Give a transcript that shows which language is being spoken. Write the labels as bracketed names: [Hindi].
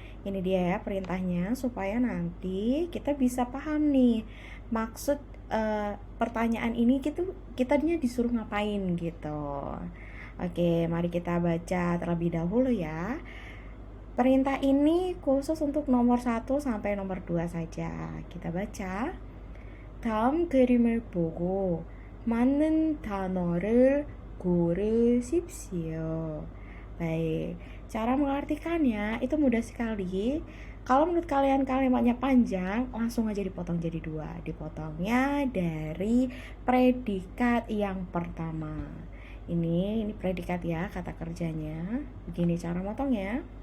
[Indonesian] Ini dia ya perintahnya, supaya nanti kita bisa paham nih maksud pertanyaan ini gitu, kitanya disuruh ngapain gitu. Oke, mari kita baca terlebih dahulu ya. Perintah ini khusus untuk nomor 1 sampai nomor 2 saja. Kita baca. [Korean] 다음 그림을 보고 맞는 단어를 고르십시오. [Indonesian] Baik, cara mengartikannya itu mudah sekali. Kalau menurut kalian kalimatnya panjang, langsung aja dipotong jadi 2. Dipotongnya dari predikat yang pertama. Ini predikat ya, kata kerjanya. Begini cara motongnya.